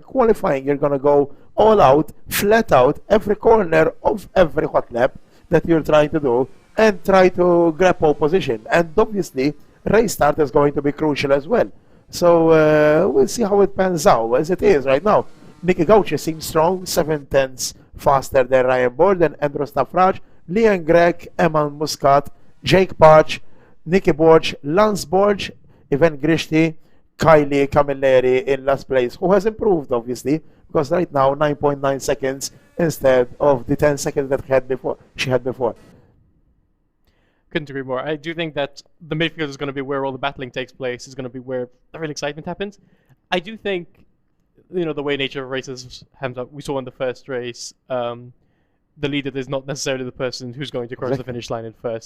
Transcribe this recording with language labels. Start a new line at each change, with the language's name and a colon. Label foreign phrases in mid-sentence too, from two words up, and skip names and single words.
English: Qualifying, you're going to go all out, flat out, every corner of every hot lap that you're trying to do, and try to grab pole position. And obviously, race start is going to be crucial as well. So we'll see how it pans out. As it is right now, Nicky Gauci seems strong, 7/10 faster than Ryan Borg and Andrew Staffraj, Liam Gregg, Eman Muscat, Jake Parch, Nicky Borg, Lance Borg, Ivan Grishti, Kylie Camilleri in last place, who has improved obviously, because right now 9.9 seconds instead of the 10 seconds that she had before. Couldn't agree more. I do think that the midfield is going to be where all the battling takes place, is going to be where the real excitement happens. I do think, the way nature of races we saw in the first race, the leader is not necessarily the person who's going to cross the finish line in first.